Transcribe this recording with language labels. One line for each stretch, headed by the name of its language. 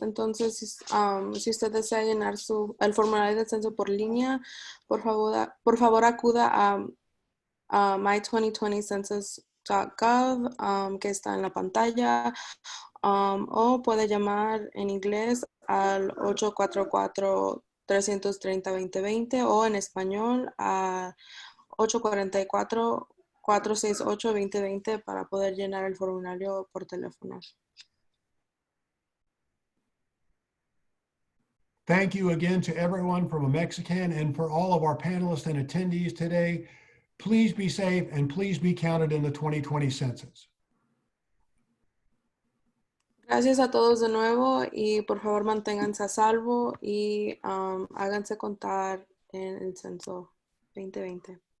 Spanish: Entonces, si usted desea llenar el formulario de censo por línea, por favor acuda a my2020census.gov, que está en la pantalla, o puede llamar en inglés al 844-330-2020 o en español a 844-468-2020 para poder llenar el formulario por teléfono.
English: Thank you again to everyone from AMEXCAN and for all of our panelists and attendees today. Please be safe and please be counted in the 2020 census.
Spanish: Gracias a todos de nuevo y por favor manténganse a salvo y háganse contar en el censo 2020.